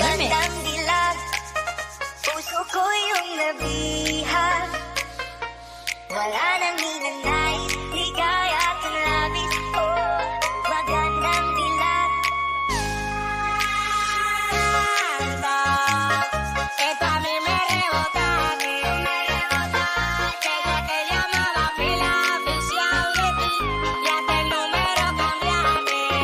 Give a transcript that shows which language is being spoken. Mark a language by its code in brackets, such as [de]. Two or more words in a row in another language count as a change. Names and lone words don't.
[tl] Magandang dilag. Puso ko yung nabihan. Wala nang hinanais, ligaya at ang labis. Oh, magandang dilag. [es] Esto a mí me rebota, desde que llamaba pila oficial de ti, y hasta el número cambiaste.